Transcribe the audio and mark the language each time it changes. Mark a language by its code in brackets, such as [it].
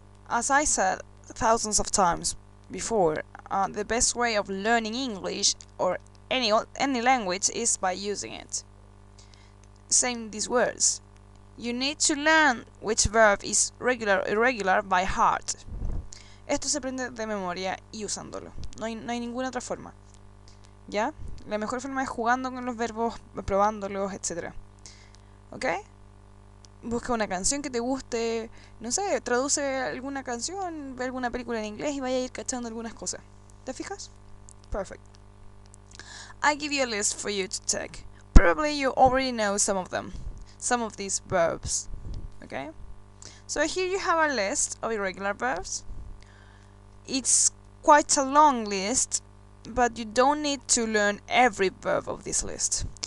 [en] As I said thousands of times before, the best way of learning English or any language is by using it. Saying these words. You need to learn which verb is regular or irregular by heart. [es] Esto se aprende de memoria y usándolo. No hay ninguna otra forma. ¿Ya? La mejor forma es jugando con los verbos, probándolos, etc. ¿Ok? Busca una canción que te guste, no sé, traduce alguna canción, ve alguna película en inglés y vaya a ir cachando algunas cosas. ¿Te fijas? [en] Perfect. I give you a list for you to take. Probably you already know some of them. Some of these verbs. Okay? So here you have a list of irregular verbs. It's quite a long list, but you don't need to learn every verb of this list.